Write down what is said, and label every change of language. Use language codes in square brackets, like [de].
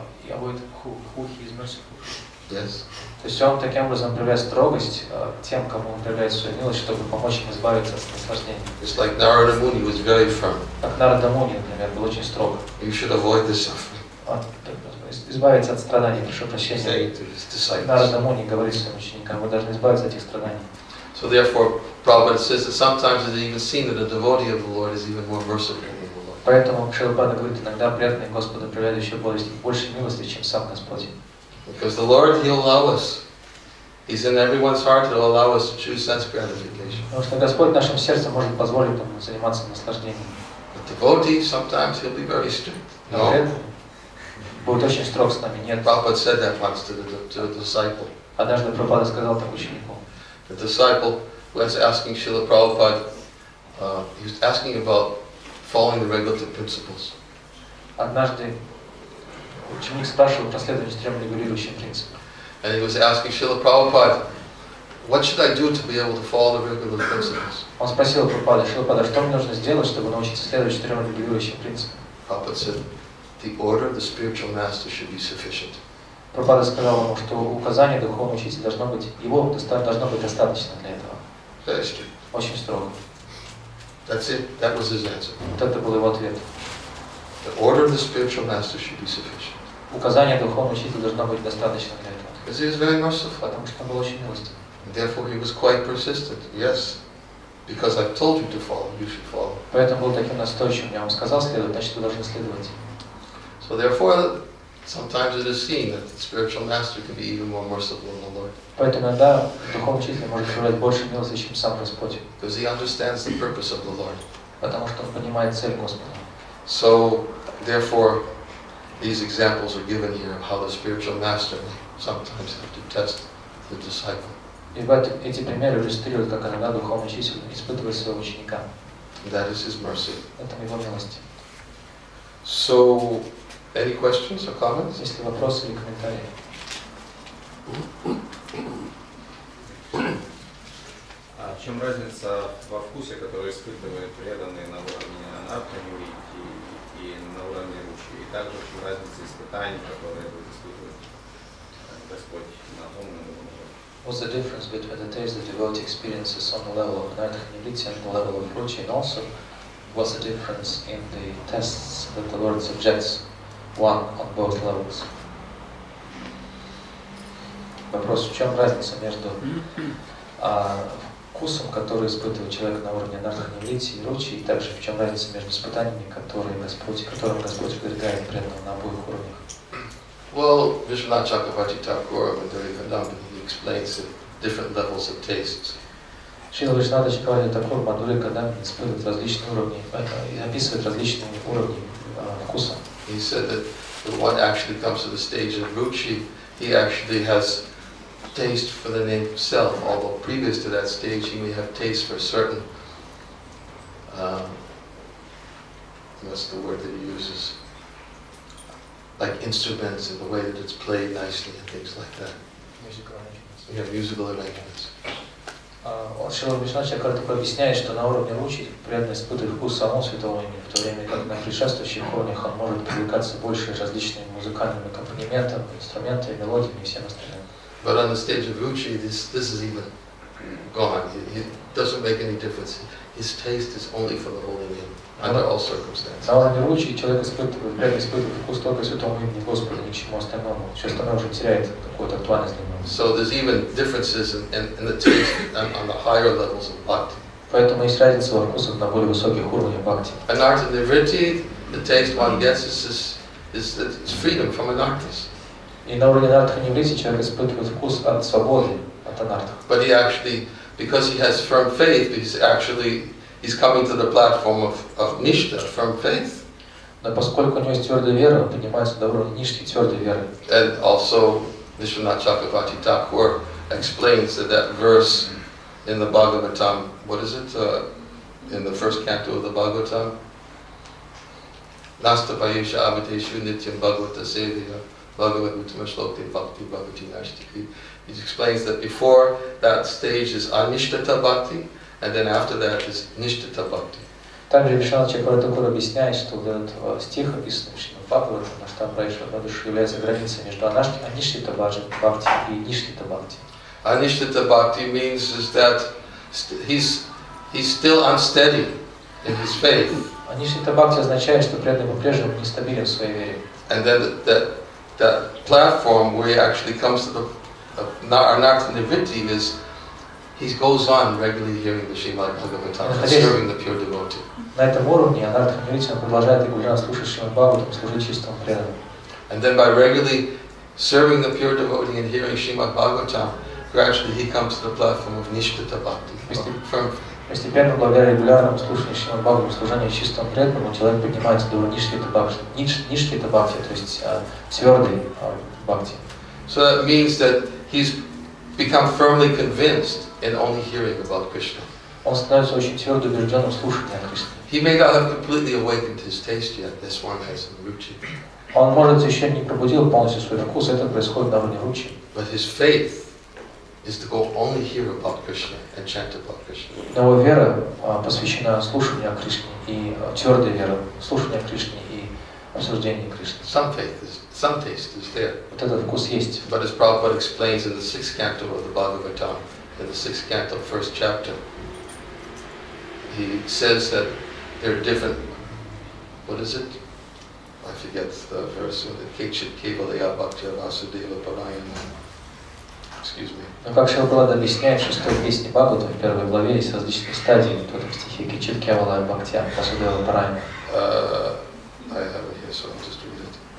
[en] Avoid who he is merciful. Yes. [ru] То есть он таким образом проявляет строгость тем, кому он проявляет свою милость, чтобы помочь им избавиться от наслаждения. [en] It's like Narada Muni was very firm. [ru] Как Нарада Муни, например, был очень строг. [en] You should avoid the suffering. [ru] Избавиться от страданий, прошу прощения. Нарада Муни говорит своим ученикам, вы должны избавиться от этих страданий. [en] So therefore, Prabhupada says that sometimes it is even seen that a devotee of the Lord is even more merciful than the Lord. [ru] Поэтому Шилапада говорит, иногда преданные Господу проявляют еще больше милости, чем сам Господь. [en] Because the Lord, He'll allow us. He's in everyone's heart. He'll allow us to choose sense gratification. [ru] Потому что Господь в нашем сердце может позволить нам заниматься наслаждением. [en] But devotee, sometimes He'll be very strict. No. [ru] Будет очень строг с нами, нет. [en] Prabhupada said that once to a disciple. [ru] Однажды Прабхупада сказал так ученику. [en] The disciple was asking Srila Prabhupada, he was asking about following the regulative principles. [ru] Однажды ученик спрашивал про следование 3 регулирующим принципам. [en] And he was asking Srila Prabhupada, what should I do to be able to follow the regulative principles? [ru] Он спросил Прабхупада, Шилапада, что мне нужно сделать, чтобы научиться следовать 4 регулирующим принципам? [en] Prabhupada said, the order of the spiritual master should be sufficient. [ru] Прабхупада сказал ему, что указание духовного учителя должно быть достаточно для этого. [en] Very strict. [ru] Очень строго. [en] That's it. That was his answer. [ru] Вот это был его ответ. [en] The order of the spiritual master should be sufficient. [ru] Указание духовного учителя должно быть достаточно для этого. [en] Because he was very merciful. [ru] Потому что он был очень милостив. [en] And therefore he was quite persistent. Yes, because I've told you to follow, you should follow. [ru] Поэтому был таким настойчивым. Я вам сказал следовать, значит вы должны следовать. [en] So therefore, sometimes it is seen that the spiritual master can be even more merciful than the Lord. [ru] Поэтому иногда духовный учитель может проявлять больше милости, чем сам Господь. [en] Because he understands the purpose of the Lord. [ru] Потому что он понимает цель Господа. [en] So therefore, these examples are given here of how the spiritual master may sometimes have to test the disciple. [ru] И эти примеры иллюстрируют, как иногда духовный учитель испытывает своего ученика. [en] That is his mercy. [ru] Это его милость. [en] So, any questions or comments? [ru] Есть ли вопросы или комментарии? А в чем разница во вкусе, который испытывает преданные на уровне анархи и на уровне ручи? И также в чем разница испытаний, которые будет испытывать Господь на том и на другом уровне? [en] What's the difference between the taste the devotee experiences on the level of anartha and the level of ruchi, and also what's the difference in the tests that the Lord subjects one on both levels? [ru] Вопрос, в чем разница между вкусом, который испытывает человек на уровне анарханиврити и ручи, и также в чем разница между испытаниями, которым Господь подвергает преданного на обоих уровнях? [en] Well, Vishwanath Chakravarti Thakur, Madhurya he explains the different levels of tastes. [ru] Шрила Вишната Чакраварти Тхакур Мадхурья Кадамби испытывает различные уровни, описывает различные уровни вкуса. [en] He said that when one actually comes to the stage of ruchi, he actually has taste for the name of self, although previous to that stage he may have taste for certain, what's the word that he uses, like instruments and the way that it's played nicely and things like that. Musical arrangements. Yeah, musical arrangements. [ru] Шрила Вишната Чакраварти объясняет, что на уровне ручи преданный испытывает вкус самого святого имени, в то время как на предшествующих уровнях он может привлекаться больше различными музыкальными аккомпанементами, инструментами, мелодиями и всем остальным. [en] But on the stage of ruchi, this is even gone. It doesn't make any difference. His taste is only for the holy name, under all circumstances. [ru] На уровне ручи человек преданный испытывает вкус только святому имени Господа, ни к чему остальному. Все остальное уже теряет какую-то актуальность для него. [en] So there's even differences in the taste on the higher levels of bhakti. [ru] Поэтому есть разница во вкусах на более высоких уровнях бхакти. [en] Anartha nivriti, the taste one gets is freedom from anarthas. [ru] И на уровне анарха ниврити человек испытывает вкус от свободы, от анарха. [en] But he actually, because he has firm faith, he's coming to the platform of nishta, firm faith. [ru] Но поскольку у него есть твердая вера, он поднимается до уровня нишки, твердой веры. [en] And also, Vishwanath Chakravarti Thakur explains that verse in the Bhagavatam, what is it, in the first canto of the Bhagavatam? [sa] Nasta Payesha Abhideshu Nityam Bhagavata Sevya Bhagavad Uttama Shlokti Bhakti Bhagavati Nashtiki. [en] He explains that before that stage is Anishtata Bhakti, and then after that is Nishtata Bhakti. [ru] Также Вишванат Чакраварти Тхакур объясняет, что вот этот стих, описанный в Шримад Бхагаватам, [sa] Наштам Праишва Бхадуш, [ru] является границей между Аништита Бхакти и Ништита Бхакти. [en] Anishtata Bhakti means is that he's still unsteady in his faith. [ru] Аништита Бхакти означает, что преданный по-прежнему нестабилен в своей вере. [en] And then that platform where he actually comes to the Anartha-nivritti is he goes on regularly hearing the Srimad Bhagavatam and serving the pure devotee. [ru] На этом уровне Анартха-нивритти он продолжает регулярно слушать Шримад Бхагаватам, служить чистому преданному. [en] And then by regularly serving the pure devotee and hearing Srimad Bhagavatam, gradually he comes to the platform of Nishtata Bhakti. [ru] Постепенно, благодаря регулярному слушанию Шримад Бхагаватам, служению чистому преданному, человек поднимается до уровня Ништита Бхакти, то есть твердый Бхакти. [en] So that means that he's become firmly convinced in only hearing about Krishna. [ru] Он становится очень твердо убежденным в слушании о Кришне. [en] He may not have completely awakened his taste yet. This one has some ruchi. [ru] Он, может, еще не пробудил полностью свой вкус, это происходит на уровне ручи. [en] But his faith is to go only hear about Krishna and chant about Krishna. [ru] Но его вера посвящена слушанию о Кришне, и твердая вера, слушанию о Кришне и обсуждению Кришны. [en] Some taste is there. [ru] Вот этот вкус есть. [en] But as Prabhupada explains in the 6th canto of the Bhagavatam, in the 6th canto, 1st chapter, he says that there are different, what is it? I forget the verse, [sa] Kechit Kevalaya Bhaktya Vasudeva Parayana. [en] Excuse me. [ru] Но как Шрила Прабхупада объясняет, в 6-й песне Бхагаватам, в 1 главе есть различные стадии. В этом стихе [sa] Кечит Кевалая Бхактя Васудева Парайана. [en] I have it here, so I'll just read it.